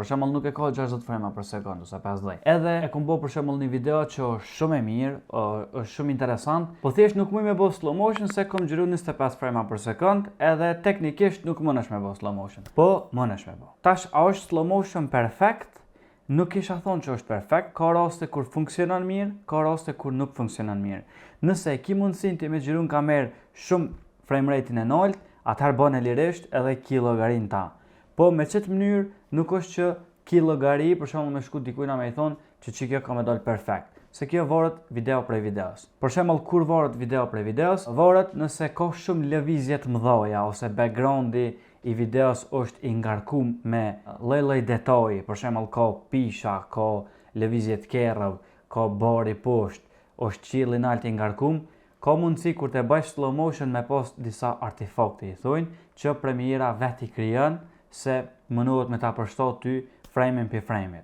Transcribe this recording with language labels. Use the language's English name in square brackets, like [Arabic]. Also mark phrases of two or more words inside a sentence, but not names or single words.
[Albanian] Për shembull nuk e ka 60 frame për sekond ose 50. Edhe e kam bë për shembull një video që është shumë e mirë, është shumë interesant, po thjesht nuk muj me bë [English] slow motion [Albanian] se kam xhiru 25 frame për sekond, edhe teknikisht nuk mundesh me bë [English] slow motion. [Albanian] Po mundesh me bë. Tash a është [English] slow motion [Albanian] perfekt? Nuk kisha thonë që është perfekt, ka raste kur funksionon mirë, ka raste kur nuk funksionon mirë. Nëse e ki mundësin të me xhiru në kamerë shumë [English] frame rate- [Albanian] in e nalt, atëherë bën e lirisht edhe ki llogarin ta. Po me qëtë mënyrë nuk është që ki llogari, për shembull me shku dikujna me i thonë që kjo ka me dal perfekt. Se kjo varet video prej videos. Për shembull kur varet video prej videos, varet nëse ka shumë lëvizje të mëdha ose backgroundi i videos është i ngarkum me lloj-lloj detaji, për shembull ka pisha, ka lëvizje të kerrëv, ka bari poshtë, është qielli lart i ngarkum, ka mundësi kur të bësh [English] slow motion [Albanian] me pas disa artefakte, i thonë, që Premiera vetë i krijon se mënohet me ta përshtat ty frame-in për frame-it.